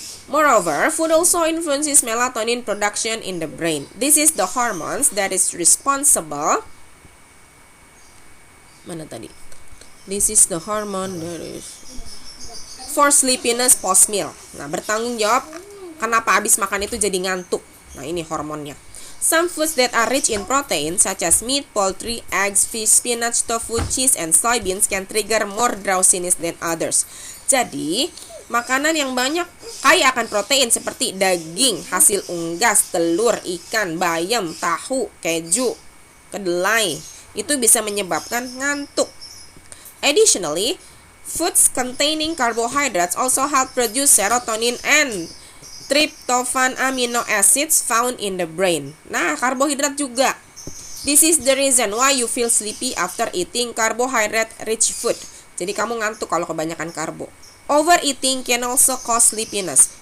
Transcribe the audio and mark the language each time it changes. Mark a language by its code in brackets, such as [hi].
[en] Moreover, food also influences melatonin production in the brain. This is the hormones that is responsible. [id] Mana tadi? [en] This is the hormone that is for sleepiness post meal. [id] Nah, bertanggung jawab kenapa habis makan itu jadi ngantuk. Nah, ini hormonnya. [en] Some foods that are rich in protein such as meat, poultry, eggs, fish, spinach, tofu, cheese, and soybeans can trigger more drowsiness than others. [id] Jadi, makanan yang banyak kaya akan protein seperti daging, hasil unggas, telur, ikan, bayam, tahu, keju, kedelai itu bisa menyebabkan ngantuk. [en] Additionally, foods containing carbohydrates also help produce serotonin and tryptophan amino acids found in the brain. [id] Nah, karbohidrat juga. [en] This is the reason why you feel sleepy after eating carbohydrate-rich food. [id] Jadi kamu ngantuk kalau kebanyakan karbo. [en] Overeating can also cause sleepiness.